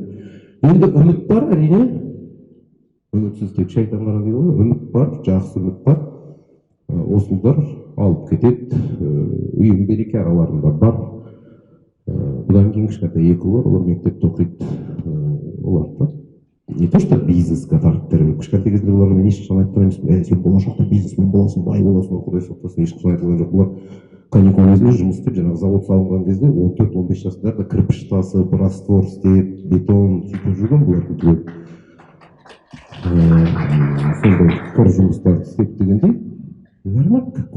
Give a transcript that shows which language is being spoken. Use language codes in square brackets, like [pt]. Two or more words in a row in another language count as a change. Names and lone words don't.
[kk] Енді үміт бар, әрине. Үмітсіз тек шайтан ғана дейді ғой. Үміт бар, жақсы үміт бар. Осылар алып кетеді. Үйім береке араларында бар. Бұдан кейін кішкентай екі ұл бар, олар мектепте оқиды. Оларды [ru] не то что [kk] бизнеске тартып бермейді. Кішкентай кезде оларға мен ешқашан айтып тұрмаймын, сен болашақта бизнесмен боласың, бай боласың, Құдай сақтасын, ешқашан айтылған жоқ. Олар каникул кезінде жұмыс істеп, жаңағы завод салынған кезде 14-15 жастарда кірпіш тасып, раствор істеп, бетон сөйтіп жүрген бұлардың түгел. Сондай құр жұмыстарды істеп дегендей, нормально.